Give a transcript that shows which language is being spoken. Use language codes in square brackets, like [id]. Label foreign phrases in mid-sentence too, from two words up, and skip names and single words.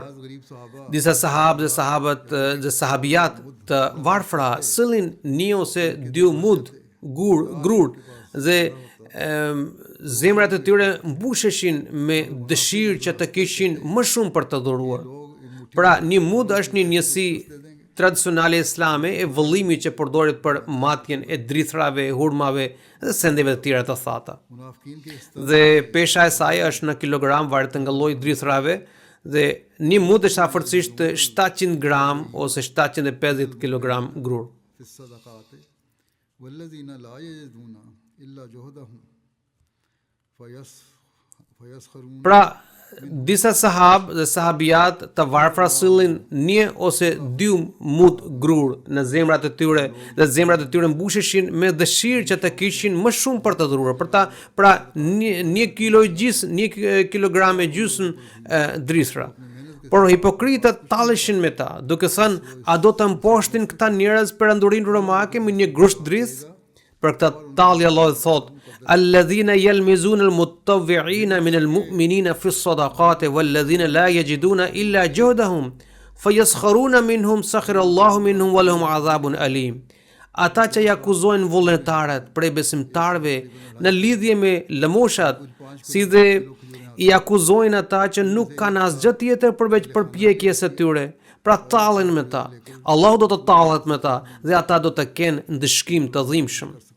[sq] Disa sahabë dhe sahabijat të varfra sillin një ose dy mud grur dhe zemrat e tyre mbusheshin me dëshirë që të kishin më shumë për të dhuruar. Pra, një mud është një njësi tradicionale islame e vëllimit që përdoret për matjen e drithrave, hurmave dhe sendeve të tjera të thata. [ur] منافقین کے اس [sq] Dhe pesha e saj është në kilogram varet nga lloji i drithrave dhe një mund është afërsisht 700 gram ose 750 kilogram grur. [ar] في الصدقات والذين لا يجدون إلا جهدهم فيسخرون. [sq] Pra, disa sahab dhe sahabiat të varfra sillin një ose dy mut grur në zemrat e tyre dhe zemrat e tyre mbusheshin me dëshirë që të kishin më shumë për të dhuruar. Pra një kilo e gjys, një kilogram e gjysmë drithra. Por hipokritët talleshin me ta, duke thënë, a do të mposhtin këta njerëz perandurinë romake me një grusht drith? Për këtë tallje Allah thotë: [ar] "الذين يلمزون المطوعين من المؤمنين في الصدقات والذين لا يجدون إلا جهدهم فيسخرون منهم سخر الله منهم ولهم عذاب أليم." [sq] Ata që i akuzojnë vullnetarët prej besimtarëve në lidhje me lëmoshat, si dhe i akuzojnë ata që nuk kanë asgjë tjetër përveç përpjekjes së tyre, pra tallen me ta. Allahu do të tallet me ta dhe ata do të kenë ndëshkim të dhimbshëm.